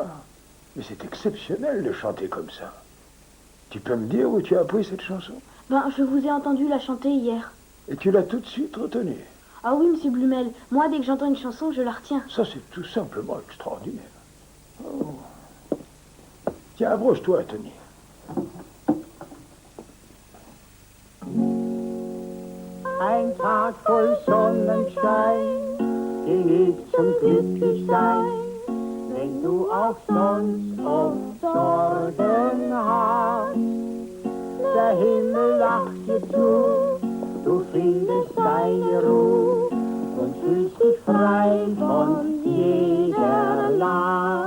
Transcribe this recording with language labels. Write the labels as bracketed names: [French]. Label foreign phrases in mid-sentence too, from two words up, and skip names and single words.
[French] Mais c'est exceptionnel de chanter comme ça. Tu peux me dire où tu as appris cette chanson? Ben, je vous ai entendu la chanter hier. Et tu l'as tout de suite retenue. Ah oui, monsieur Blumel, moi, dès que j'entends une chanson, je la retiens. Ça, c'est tout simplement extraordinaire. Oh. Tiens, approche-toi, Tony. [German] Ein Tag voll Sonnenschein, gelegt zum Glücklichsein. Wenn du auch sonst oft Sorgen hast, der Himmel lacht dir zu, du findest deine Ruhe und fühlst dich frei von jeder Last.